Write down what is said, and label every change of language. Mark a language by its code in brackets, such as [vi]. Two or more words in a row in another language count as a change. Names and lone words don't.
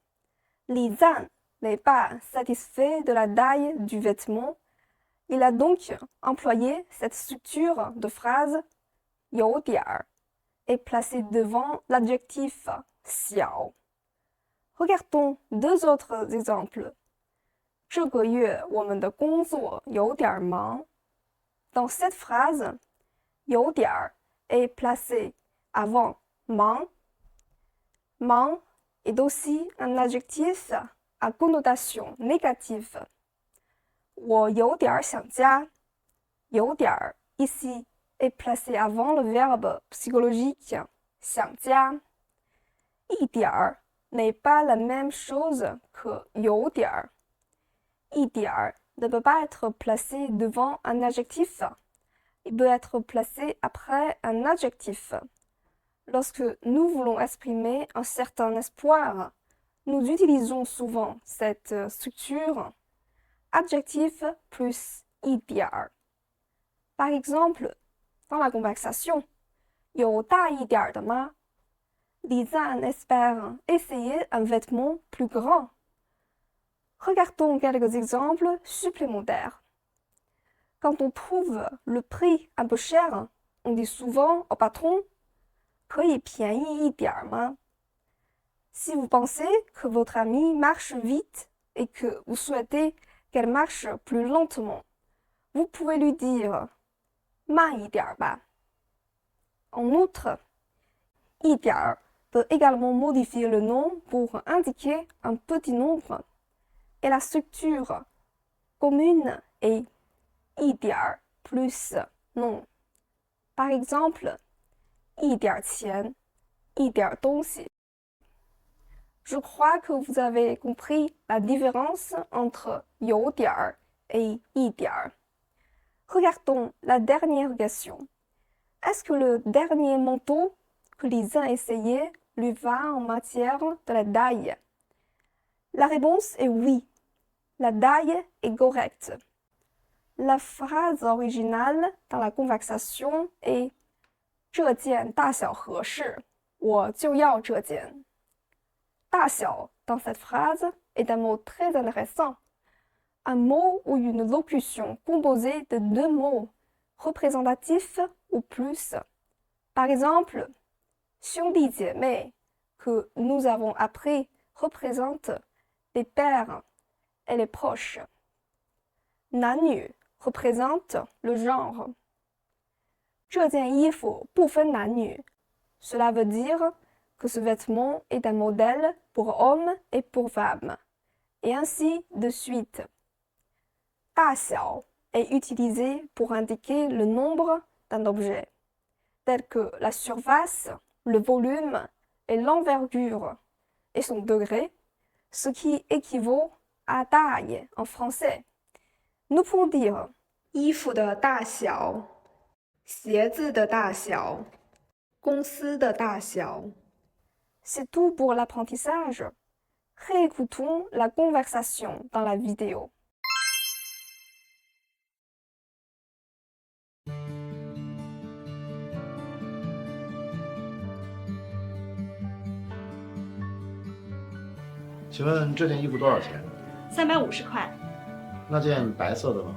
[fr] Li Zan n'est pas satisfait de la taille du vêtement. Il a donc employé cette structure de phrase 有点 et placé devant l'adjectif 小. Regardons deux autres exemples. [zh] 这个月我们的工作有点忙. [fr] Dans cette phrase, 有点 est placé avant 忙. 忙 est aussi un adjectif à connotation négative. [zh] 我有点想家. [fr] 有点 ici est placé avant le verbe psychologique 想家. 一点 n'est pas la même chose que 有点. 一点 ne peut pas être placé devant un adjectif. Il peut être placé après un adjectif. Lorsque nous voulons exprimer un certain espoir, nous utilisons souvent cette structure adjectif plus 一点. Par exemple, dans la conversation, [zh] 有大一点的吗? [fr] Lisa espère essayer un vêtement plus grand. Regardons quelques exemples supplémentaires. Quand on trouve le prix un peu cher, on dit souvent au patron [zh] 可以便宜一点吗? [fr] Si vous pensez que votre amie marche vite et que vous souhaitez qu'elle marche plus lentement, vous pouvez lui dire [zh] 慢一点吧. [fr] En outre, 一点 peut également modifier le nom pour indiquer un petit nombre. Et la structure commune est 一点 plus nom. Par exemple, [zh] 一点钱, 一点东西. [fr] Je crois que vous avez compris la différence entre 有点 et 一点. Regardons la dernière question. Est-ce que le dernier manteau que Lisa a essayé lui va en matière de la taille? La réponse est oui. La taille est correcte. La phrase originale dans la conversation est [zh] 这件大小合适，我就要这件。 [fr] 大小 dans cette phrase est un mot très intéressant. Un mot ou une locution composée de deux mots représentatifs ou plus. Par exemple, 兄弟姐妹 que nous avons appris représente les pères et les proches. 男女 représente le genre. [zh] 这件衣服不分男女 [fr] Cela veut dire que ce vêtement est un modèle pour hommes et pour femmes, et ainsi de suite. 大小 est utilisé pour indiquer le nombre d'un objet, tel que la surface, le volume et l'envergure, et son degré, ce qui équivaut à taille en français. Nous pouvons dire [zh] 衣服的大小、鞋子的大小、公司的大小。 [fr] C'est tout pour l'apprentissage. Réécoutons la conversation dans la vidéo. [zh] 请问这件衣服多少钱？ 350块，那件白色的呢？